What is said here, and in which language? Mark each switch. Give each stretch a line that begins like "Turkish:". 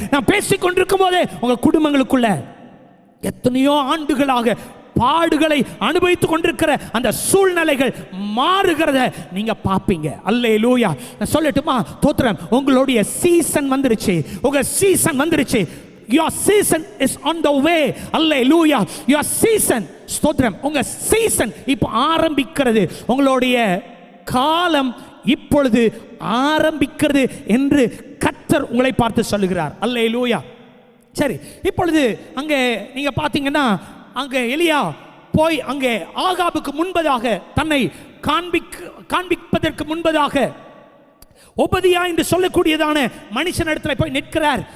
Tamil: நான் பேசிக் கொண்டிருக்கும் போதே உங்க குடும்பங்களுக்குள்ள எத்தனையோ ஆண்டுகளாக பாடுகளை அனுபவித்துக் கொண்டிருக்கிற அந்த சூழ்நிலைகள் மாறுகிறத நீங்க பாப்பீங்க. அல்லேலூயா. நான் சொல்லட்டுமா, தோத்திரம், உங்களுடைய சீசன் வந்துருச்சு. உங்க சீசன் வந்துருச்சு.
English: Your season is on the way. Hallelujah. Your season,
Tamil: ஸ்தோத்திரம், உங்க சீசன் இப்போ ஆரம்பிக்கிறது. உங்களுடைய காலம் இப்பொழுது ஆரம்பிக்கிறது என்று கர்த்தர் உங்களை பார்த்து சொல்லுகிறார். அல்லேலூயா. சரி, இப்பொழுது அங்கே நீங்க பாத்தீங்கன்னா, அங்கே எலியா போய் அங்கே ஆகாபுக்கு முன்பதாக தன்னை காண்பிப்பதற்கு முன்பதாக ஒபதியா என்று சொல்லக்கூடியதான மனுஷன் இடத்துல போய் நிற்கிறார்.